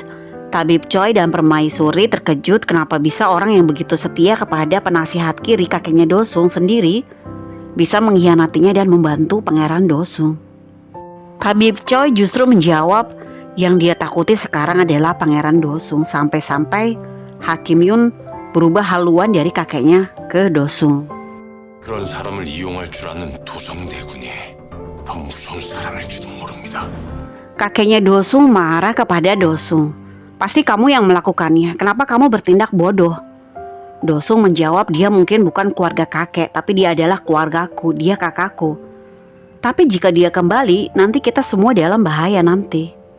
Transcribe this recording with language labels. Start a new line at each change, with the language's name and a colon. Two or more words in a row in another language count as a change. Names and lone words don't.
Indonesian: Tabib Choi dan Permaisuri terkejut kenapa bisa orang yang begitu setia kepada penasihat kiri kakeknya Dosung sendiri bisa mengkhianatinya dan membantu Pangeran Dosung. Tabib Choi justru menjawab yang dia takuti sekarang adalah Pangeran Dosung, sampai-sampai Hakim Yun berubah haluan dari kakeknya ke Dosung.
Korean: 그런 사람을 이용할 줄 아는 도성대군이 더 무서운 사람일지도 모릅니다.
Indonesian: Kakeknya Dosung marah kepada Dosung. Pasti kamu yang melakukannya, kenapa kamu bertindak bodoh? Dosung menjawab dia mungkin bukan keluarga kakek, tapi dia adalah keluargaku, dia kakakku. Tapi jika dia kembali, nanti kita semua dalam bahaya nanti.